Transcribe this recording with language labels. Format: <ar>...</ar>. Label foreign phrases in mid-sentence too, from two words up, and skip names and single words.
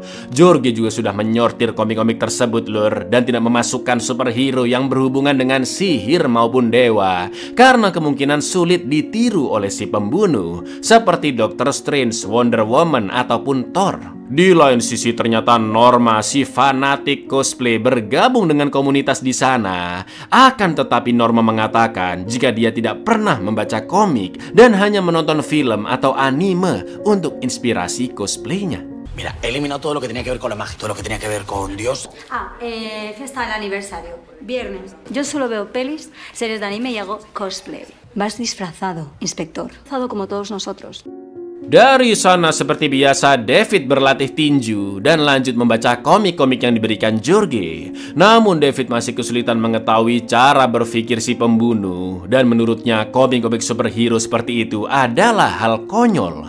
<id>Jorge juga sudah menyortir komik-komik tersebut, lur, dan tidak memasukkan superhero yang berhubungan dengan sihir maupun dewa karena kemungkinan sulit ditiru oleh si pembunuh seperti Doctor Strange, Wonder Woman, ataupun Thor. Di lain sisi ternyata Norma, si fanatik cosplay, bergabung dengan komunitas di sana. Akan tetapi Norma mengatakan jika dia tidak pernah membaca komik dan hanya menonton film atau anime untuk inspirasi cosplaynya.</id> <es>Mira, he eliminado todo lo que tenía que ver con la magia, todo lo que tenía que ver con Dios. Fiesta del aniversario, viernes. Yo solo veo pelis, series de anime y hago cosplay. Vas disfrazado, inspector. Disfrazado como todos nosotros.</es> <id>Dari sana seperti biasa David berlatih tinju dan lanjut membaca komik-komik yang diberikan Jorge. Namun David masih kesulitan mengetahui cara berpikir si pembunuh dan menurutnya komik-komik superhero seperti itu adalah hal konyol.</id>